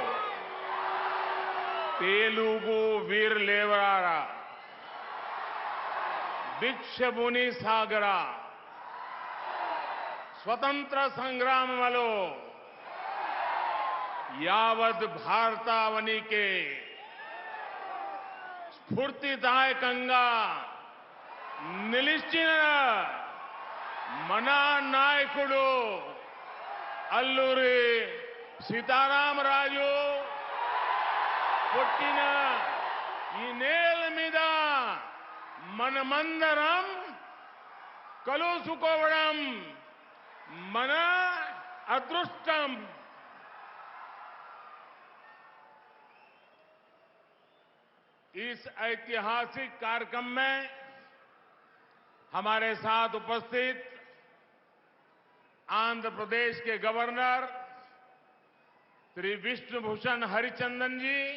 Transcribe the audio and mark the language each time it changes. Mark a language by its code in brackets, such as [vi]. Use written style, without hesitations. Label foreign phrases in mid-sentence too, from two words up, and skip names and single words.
[te] తెలుగు వీర లేవరారా భిక్షముని సాగరా స్వతంత్ర సంగ్రామలో యావత్ భారతావని కే స్ఫూర్తిదాయకంగా నిలిచిన మన నాయకుడు అల్లూరి సీతారామరాజు పుట్టిన ఈ నేల మీద మనమందరం కలుసుకోవడం మన అదృష్టం. [hi] इस ऐतिहासिक कार्यक्रम में हमारे साथ उपस्थित आंध्र प्रदेश के गवर्नर श्री विष्णुभूषण हरिचंदन जी,